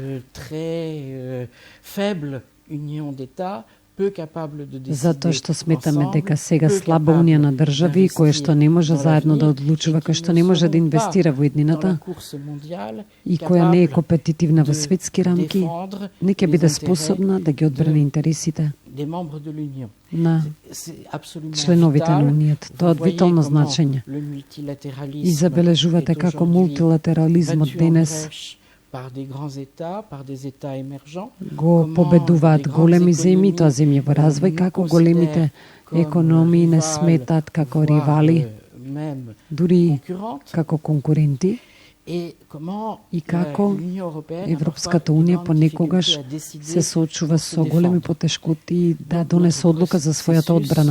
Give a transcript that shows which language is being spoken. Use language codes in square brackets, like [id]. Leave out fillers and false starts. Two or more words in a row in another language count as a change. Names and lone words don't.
[mk] Затоа што сметаме дека сега слаба унија на држави која што не може заедно да одлучува, која што не може да инвестира во иднината и која не е компетитивна во светски рамки, не ќе биде способна да ги одбрани интересите на членовите на Унијата. Тоа од витално значење. И забележувате како мултилатерализмот денес [fr] par des grands États, par des États émergents. [mk] Го победуваат големи земји, тоа земји во развој, како големите економии не сметат како ривали, дури како конкуренти, и како Европската унија понекогаш се соочува со големи потешкоти да донесе одлука за својата одбрана.